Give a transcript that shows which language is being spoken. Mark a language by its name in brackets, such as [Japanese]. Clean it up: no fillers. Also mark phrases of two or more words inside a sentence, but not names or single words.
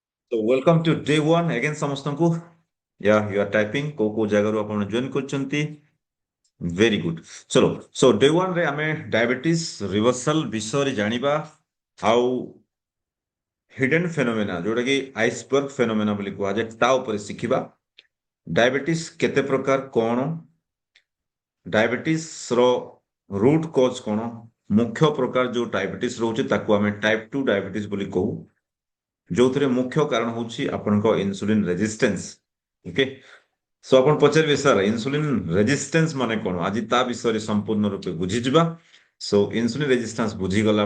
[English] So welcome to day one again [Odia] ସମସ୍ତଙ୍କୁ [English] you are typing [Odia] କୋଉ ଜାଗାରୁ ଆପଣ join କରିଛନ୍ତି [English] very good [Odia] ଚलो [English] so day one [Odia] ରେ ଆମେ [English] diabetes reversal [Odia] ବିଷୟରେ ଜାଣିବା ଆଉ [English] hidden phenomena [Odia] ଯୋଉଟା କି [English] iceberg phenomena [Odia] ବୋଲି କୁହାଯାଏ ତା ଉପରେ ଶିଖିବା ଡାଇବେଟିସ୍ କେତେ ପ୍ରକାର କଣ ଡାଇବେଟିସ୍ ର [English] root cause [Odia] କଣ ମୁଖ୍ୟ ପ୍ରକାର ଯୋଉ ଡାଇବେଟିସ୍ ରହୁଛି ତାକୁ ଆମେ [English] type 2 diabetes [Odia] ବୋଲି କହୁ ଯୋଉଥିରେ ମୁଖ୍ୟ କାରଣ ହଉଛି ଆପଣଙ୍କ [English] insulin resistance okay so [Odia] ଆପଣ ପଚାରିବେ [English] sir insulin resistance [Odia] ମାନେ କଣ ଆଜି ତା ବିଷୟରେ ସମ୍ପୂର୍ଣ୍ଣ ରୂପେ ବୁଝିଯିବା [English] so insulin resistance [Odia] ବୁଝିଗଲା